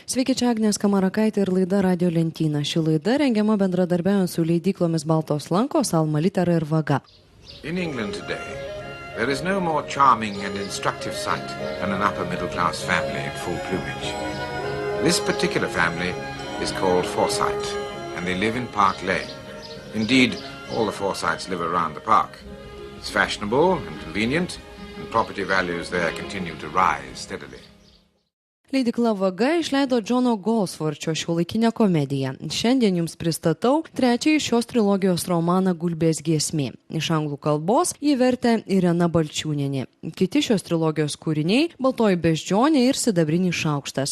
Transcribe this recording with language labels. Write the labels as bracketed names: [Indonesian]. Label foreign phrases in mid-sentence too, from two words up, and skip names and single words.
[Lithuanian] Sveiki, čia Agnė Skamarakaitė ir laida Radio Lentyna. Ši laida rengiama bendradarbiaujant su leidyklomis Baltos lankos, Alma Litera ir Vaga. [English] In England today, there is no more charming and instructive sight than an upper middle class family in full plumage. This particular family is called Forsyte, and they live in Park Lane. Indeed, all the Forsytes live around the park. It's fashionable and convenient, and property values there continue to rise steadily. [Lithuanian] Leidykla Vaga išleido Džono Goldsworthio šiuolaikinę komediją. Šiandien jums pristatau trečiąjį šios trilogijos romaną Gulbės giesmė. Iš anglų kalbos jį vertė Irena Balčiūnienė. Kiti šios trilogijos kūriniai – Baltoji beždžionė ir Sidabrinis šaukštas.